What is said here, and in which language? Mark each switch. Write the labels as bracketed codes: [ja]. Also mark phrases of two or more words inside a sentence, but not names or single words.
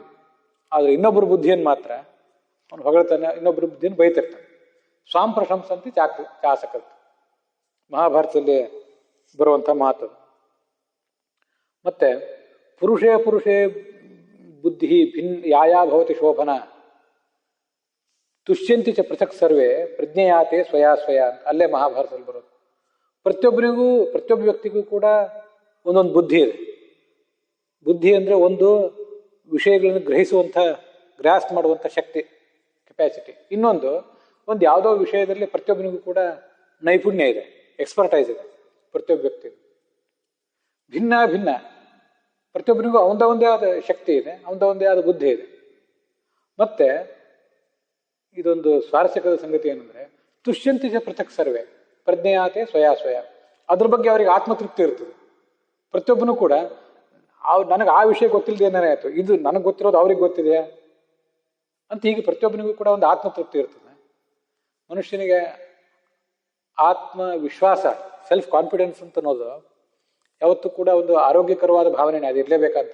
[kn] ಆದರೆ ಇನ್ನೊಬ್ಬರ ಬುದ್ಧಿಯನ್ನು ಮಾತ್ರ ಅವನು ಹೊಗಳ್ತಾನೆ, ಇನ್ನೊಬ್ಬರ ಬುದ್ಧಿಯನ್ನು ಬೈತಿರ್ತಾನೆ. [sa] ಸ್ವಾಂ ಪ್ರಶಂಸಂತಿ ಚಾಸಕರ್ತ. [kn] ಮಹಾಭಾರತದಲ್ಲಿ ಬರುವಂಥ ಮಾತು. [sa] ಮತ್ತೆ ಪುರುಷೇ ಬುದ್ಧಿ ಯಾಯಾ ಭವತಿ ಶೋಭನ ತುಷ್ಯಂತಿ ಚ ಪೃಥಕ್ ಸರ್ವೇ ಪ್ರಜ್ಞೆಯಾತೆ ಸ್ವಯಾ [kn] ಅಂತ ಅಲ್ಲೇ ಮಹಾಭಾರತದಲ್ಲಿ ಬರೋದು. ಪ್ರತಿಯೊಬ್ಬ ವ್ಯಕ್ತಿಗೂ ಕೂಡ ಒಂದೊಂದು ಬುದ್ಧಿ ಇದೆ. ಬುದ್ಧಿ ಅಂದರೆ ಒಂದು ವಿಷಯಗಳನ್ನು ಗ್ರಾಸ್ಪ್ ಮಾಡುವಂಥ ಶಕ್ತಿ, ಕೆಪಾಸಿಟಿ. ಇನ್ನೊಂದು ಯಾವುದೋ ವಿಷಯದಲ್ಲಿ ಪ್ರತಿಯೊಬ್ಬನಿಗೂ ಕೂಡ ನೈಪುಣ್ಯ ಇದೆ, ಎಕ್ಸ್ಪರ್ಟೈಸ್ ಇದೆ. ಪ್ರತಿಯೊಬ್ಬ ವ್ಯಕ್ತಿಗೂ ಭಿನ್ನ ಪ್ರತಿಯೊಬ್ಬರಿಗೂ ಅವನದೇ ಆದ ಶಕ್ತಿ ಇದೆ, ಅವನದೇ ಆದ ಬುದ್ಧಿ ಇದೆ. ಮತ್ತೆ ಇದೊಂದು ಸ್ವಾರಸ್ಯಕರ ಸಂಗತಿ ಏನಂದ್ರೆ, [sa] ತುಷ್ಯಂತಿ ಚ ಪೃಥಕ್ ಸರ್ವೇ ಪ್ರಜ್ಞೆಯಾತೆ ಸ್ವಯಾ. [kn] ಅದ್ರ ಬಗ್ಗೆ ಅವರಿಗೆ ಆತ್ಮತೃಪ್ತಿ ಇರ್ತದೆ. ಪ್ರತಿಯೊಬ್ಬನು ಕೂಡ ನನಗೆ ಆ ವಿಷಯ ಗೊತ್ತಿಲ್ಲದೆ ಏನಾರೆ ಆಯ್ತು, ಇದು ನನಗೆ ಗೊತ್ತಿರೋದು ಅವ್ರಿಗೆ ಗೊತ್ತಿದೆಯಾ, ಅಂತ ಹೀಗೆ ಪ್ರತಿಯೊಬ್ಬನಿಗೂ ಕೂಡ ಒಂದು ಆತ್ಮತೃಪ್ತಿ ಇರ್ತದೆ. ಮನುಷ್ಯನಿಗೆ ಆತ್ಮವಿಶ್ವಾಸ, [en] self confidence [kn] ಅಂತ ಅನ್ನೋದು ಯಾವತ್ತೂ ಕೂಡ ಒಂದು ಆರೋಗ್ಯಕರವಾದ ಭಾವನೆ, ಅದು ಇರಲೇಬೇಕಂತ.